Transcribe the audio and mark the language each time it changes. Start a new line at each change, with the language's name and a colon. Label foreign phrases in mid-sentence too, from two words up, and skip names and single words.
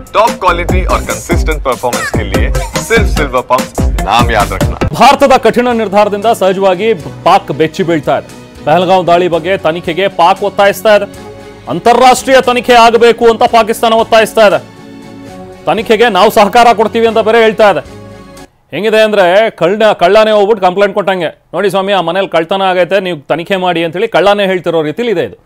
English: top quality
Hindi: और
English: consistent performance
Hindi: के लिए सिर्फ सिल्वर पंप नाम याद रखना।
Kannada: ಭಾರತದ ಕಠಿಣ ನಿರ್ಧಾರದಿಂದ ಸಹಜವಾಗಿ ಪಾಕ್ ಬೆಚ್ಚಿ ಬೀಳ್ತಾ ಇದೆ. ಪಹಲ್ಗಾಂವ್ ದಾಳಿ ಬಗ್ಗೆ ತನಿಖೆಗೆ ಪಾಕ್ ಒತ್ತಾಯಿಸ್ತಾ ಇದೆ. ಅಂತಾರಾಷ್ಟ್ರೀಯ ತನಿಖೆ ಆಗಬೇಕು ಅಂತ ಪಾಕಿಸ್ತಾನ ಒತ್ತಾಯಿಸ್ತಾ ಇದೆ. ತನಿಖೆಗೆ ನಾವು ಸಹಕಾರ ಕೊಡ್ತೀವಿ ಅಂತ ಬೇರೆ ಹೇಳ್ತಾ ಇದೆ. ಹೆಂಗಿದೆ ಅಂದ್ರೆ ಕಳ್ಳನೇ ಹೋಗ್ಬಿಟ್ಟು ಕಂಪ್ಲೇಂಟ್ ಕೊಟ್ಟಂಗೆ, ನೋಡಿ ಸ್ವಾಮಿ ಆ ಮನೇಲಿ ಕಳ್ತನ ಆಗೈತೆ, ನೀವು ತನಿಖೆ ಮಾಡಿ ಅಂತೇಳಿ ಕಳ್ಳನೇ ಹೇಳ್ತಿರೋ ರೀತಿಲಿ ಇದೆ ಇದು.